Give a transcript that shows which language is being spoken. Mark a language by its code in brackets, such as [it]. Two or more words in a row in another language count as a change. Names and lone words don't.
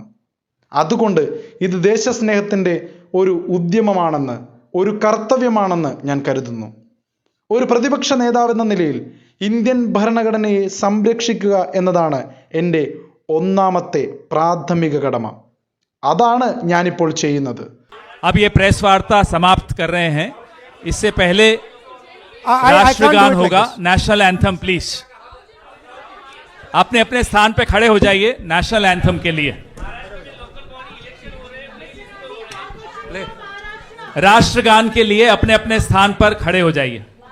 [ml] അതുകൊണ്ട് ഇത് ദേശസ്നേഹത്തിൻ്റെ ഒരു ഉദ്യമമാണെന്ന്, ഒരു കർത്തവ്യമാണെന്ന് ഞാൻ കരുതുന്നു. ഒരു പ്രതിപക്ഷ നേതാവെന്ന നിലയിൽ ഇന്ത്യൻ ഭരണഘടനയെ സംരക്ഷിക്കുക എന്നതാണ് എൻ്റെ ഒന്നാമത്തെ പ്രാഥമിക കടമ. അതാണ് ഞാനിപ്പോൾ ചെയ്യുന്നത്. [hi] अब ये प्रेस वार्ता समाप्त कर रहे हैं. इससे पहले राष्ट्रगान होगा, [en] national anthem. [hi] प्लीज अपने अपने स्थान पे खड़े हो जाइए [en] national anthem [hi] के लिए. राष्ट्रगान के लिए अपने अपने स्थान पर खड़े हो जाइए.